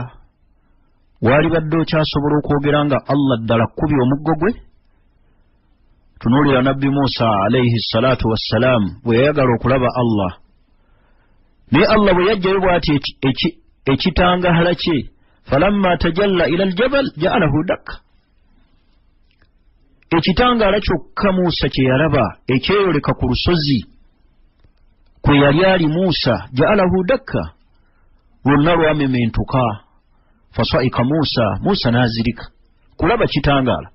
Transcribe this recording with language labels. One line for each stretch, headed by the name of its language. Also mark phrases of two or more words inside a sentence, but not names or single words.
Ganda: Wali badde okyasobola okwogera nga Allah ddala kkubye omuggo gwe? Tunuulira nabbi Musa
Arabic: عليه الصلاة والسلام
Ganda: bwe yayagala okulaba Allah, naye Allah bwe yajjayo bw'ati ekitangaala kye,
Arabic: فلما تجلى إلى الجبل جعله دكا.
Ganda: Ekitangaala kyokka Musa kye yalaba ekyeyoleka ku lusozi kwe yali ali Musa,
Arabic: جعله دكا,
Ganda: lwonna lwamementuka. Fasaika Musa n'azirika kulaba kitangaala.